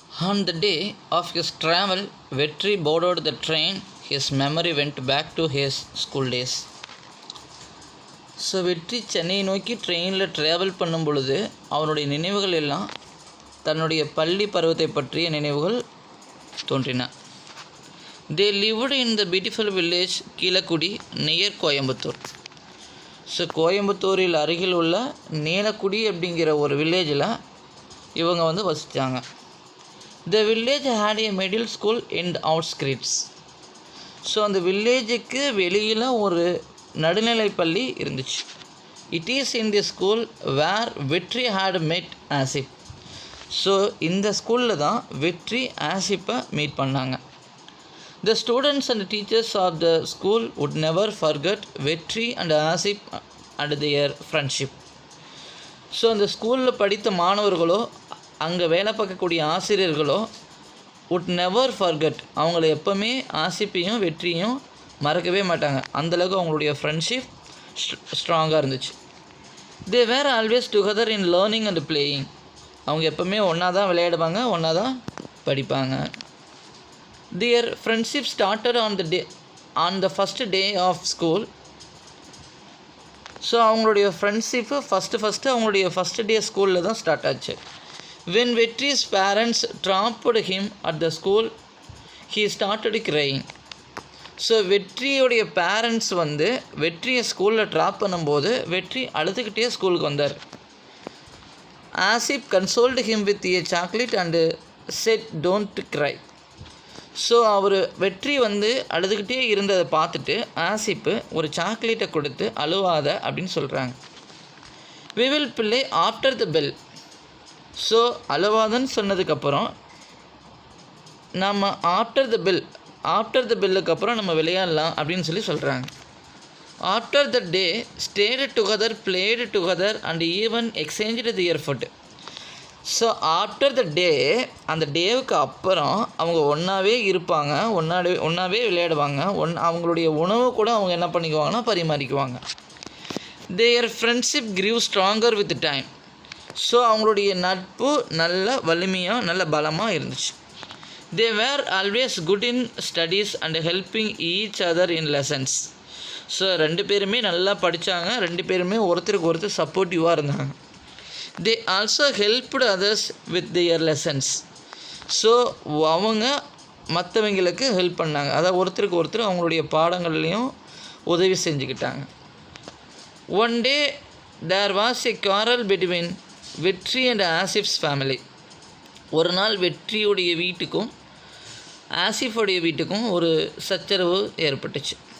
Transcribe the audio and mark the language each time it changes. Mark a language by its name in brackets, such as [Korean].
[English] On the day of his travel, Vetri boarded the train. His memory went back to his school days. [Tamil] So வெற்றி சென்னையை நோக்கி ட்ரெயினில் travel பண்ணும் பொழுது அவனுடைய நினைவுகள் எல்லாம் தன்னுடைய பள்ளி பருவத்தை பற்றிய நினைவுகள் தோன்றின. [English] They lived in the beautiful village Kilakudi near Coimbatore. [Tamil] So கோயம்புத்தூரில் அருகில் உள்ள நீலக்குடி அப்படிங்கிற ஒரு வில்லேஜில் இவங்க வந்து வசித்தாங்க. [English] The village had a middle school in outskirts. [Tamil] So அந்த வில்லேஜுக்கு வெளியில் ஒரு நடுநிலைப்பள்ளி இருந்துச்சு. [English] It is in the school where Vetri had met Asif. [Tamil] ஸோ இந்த ஸ்கூலில் தான் வெற்றி ஆசிப்பை மீட் பண்ணாங்க. [English] The students and teachers of the school would never forget Vetri and Asip and their friendship. [Tamil] So அந்த ஸ்கூலில் படித்த மாணவர்களோ அங்கே வேலை பார்க்கக்கூடிய ஆசிரியர்களோ [English] would never forget, [Tamil] அவங்கள எப்போவுமே ஆசிப்பையும் வெற்றியும் மறக்கவே மாட்டாங்க. அந்தளவுக்கு அவங்களுடைய ஃப்ரெண்ட்ஷிப் ஸ்ட்ராங்காக இருந்துச்சு. [English] They were always together in learning and playing. [Tamil] அவங்க எப்போவுமே ஒன்றா தான் விளையாடுவாங்க, ஒன்றா தான் படிப்பாங்க. [English] Their friendship started on the first day of school. [Tamil] So அவங்களுடைய ஃப்ரெண்ட்ஷிப்பு ஃபஸ்ட்டு அவங்களுடைய ஃபஸ்ட் டே ஸ்கூலில் தான் ஸ்டார்ட் ஆச்சு. [English] When Vetri's parents dropped him at the school, he started crying. [Tamil] So வெற்றியுடைய parents வந்து வெற்றியை ஸ்கூலில் ட்ராப் பண்ணும்போது வெற்றி அழுதுகிட்டே ஸ்கூலுக்கு வந்தார். [English] Asip consoled him with a chocolate and said, "Don't cry." [Tamil] So அவர் வெற்றி வந்து அழுதுகிட்டே இருந்ததை பார்த்துட்டு ஆசிப்பு ஒரு சாக்லேட்டை கொடுத்து அழுவாத அப்படின்னு சொல்கிறாங்க. [English] We will play after the bell. [Tamil] So அழுவாதன்னு சொன்னதுக்கப்புறம் நம்ம ஆஃப்டர் த பெல்லுக்கு அப்புறம் நம்ம விளையாடலாம் அப்படின்னு சொல்லி சொல்கிறாங்க. [English] After the day stayed together, played together and even exchange their food. [Tamil] So [English] after the day, [Tamil] அந்த டேவுக்கு அப்புறம் அவங்க ஒன்றாவே இருப்பாங்க, ஒன்றாவே விளையாடுவாங்க, அவங்களுடைய உணவு கூட அவங்க என்ன பண்ணிக்குவாங்கன்னா பரிமாறிக்குவாங்க. [English] Their friendship grew stronger with time. [Tamil] So அவங்களுடைய நட்பு நல்ல வலிமையாக நல்ல பலமாக இருந்துச்சு. [English] They were always good in studies and helping each other in lessons. [Tamil] So ரெண்டு பேருமே நல்லா படித்தாங்க, ரெண்டு பேருமே ஒருத்தருக்கு ஒருத்தர் சப்போர்ட்டிவாக இருந்தாங்க. [English] They also helped others with their lessons. [Tamil] So அவங்க மற்றவங்களுக்கு ஹெல்ப் பண்ணாங்க, அதாவது ஒருத்தருக்கு ஒருத்தர் அவங்களுடைய பாடங்கள்லேயும் உதவி செஞ்சுக்கிட்டாங்க. [English] One day there was a quarrel between Vetri and Asif's family. [Tamil] ஒரு நாள் வெற்றியுடைய வீட்டுக்கும் ஆசிஃபுடைய வீட்டுக்கும் ஒரு சச்சரவு ஏற்பட்டுச்சு.